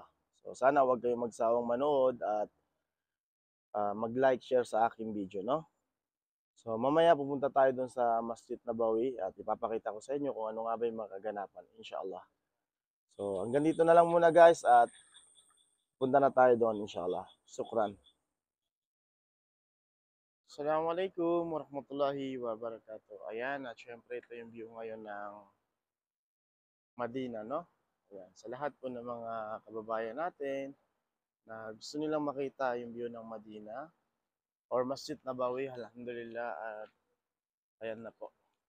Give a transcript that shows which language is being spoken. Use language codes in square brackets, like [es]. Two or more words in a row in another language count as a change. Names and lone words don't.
[tl] So, sana wag kayong magsawang manood at mag-like, share sa aking video, no? So, mamaya pupunta tayo dun sa Masjid Nabawi at ipapakita ko sa inyo kung ano nga ba yung makaganapan, inshallah. So, hanggang dito na lang muna, guys, at punta na tayo doon, inshallah. Sukran. [ar] السلام عليكم ورحمة الله وبركاته. [tl] Ayan, at syempre ito yung view ngayon ng Madina, no? Ayan, sa lahat po ng mga kababayan natin na gusto nilang makita yung view ng Madina, or Masjid Nabawi, alhamdulillah, at ayan na po.